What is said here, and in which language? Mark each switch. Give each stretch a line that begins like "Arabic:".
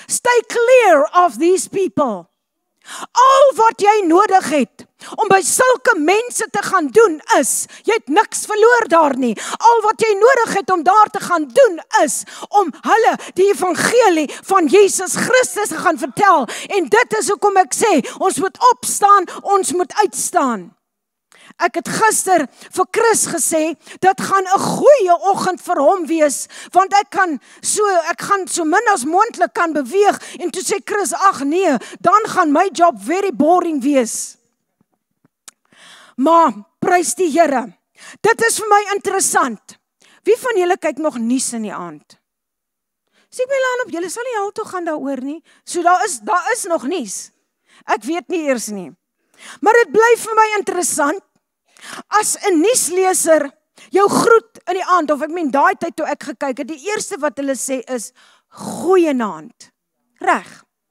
English: Stay clear of these people.
Afrikaans: Al wat jy nodig het om by sulke mense te gaan doen is, jy het niks verloor daar nie. Al wat jy nodig het om daar te gaan doen is, om hulle die evangelie van Jesus Christus te gaan vertel. En dit is hoekom ek sê, ons moet opstaan, ons moet uitstaan. Ek het gister vir Chris gesê, dit gaan 'n goeie oggend vir hom wees, want ek gaan so min as moontlik kan beweeg, en toe sê Chris, ag nee, dan gaan my job
English: very boring
Afrikaans: wees. Maar, prys die Here, dit is vir my interessant. Wie van julle kyk nog nuus in die aand? Sê my aan op, julle sal nie altoe gaan daaroor nie, so daar is nog nuus. Ek weet nie eers nie. Maar dit bly vir my interessant, as 'n nuusleser jou groet in die aand, of ek meen daai tyd toe ek gekyk het, die eerste wat hulle sê is, goeienaand. Reg.